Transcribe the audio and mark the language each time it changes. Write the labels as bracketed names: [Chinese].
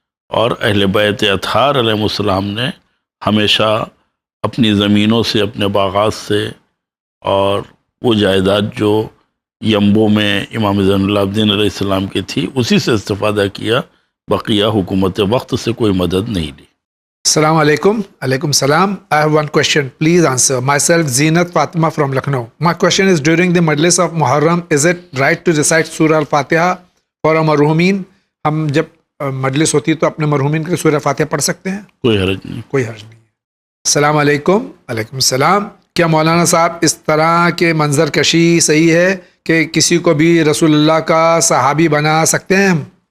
[Urdu] اور اہل بیت اطہار علیہ السلام نے ہمیشہ اپنی زمینوں سے، اپنے باغات سے اور وہ جائیداد جو ینبو میں امام زین العابدین علیہ السلام کی تھی اسی سے استفادہ کیا. بقیہ حکومت وقت سے کوئی مدد نہیں لی. السلام علیکم. علیکم السلام. [English] I have one question. Please answer. Myself, Zeenat Fatima from Lucknow. My question is, during the Majlis of Muharram, is it right to recite Surah Al-Fatiha for our marhumin? [Urdu] ہم جب مجلس ہوتی ہے تو اپنے مرحومین کے سورہ فاتحہ پڑھ سکتے ہیں؟ کوئی حرج نہیں. کوئی حرج نہیں ہے. السلام علیکم. علیکم السلام. کیا مولانا صاحب اس طرح کے منظر کشی صحیح ہے کہ کسی کو بھی رسول اللہ کا صحابی بنا سکتے ہیں ہم؟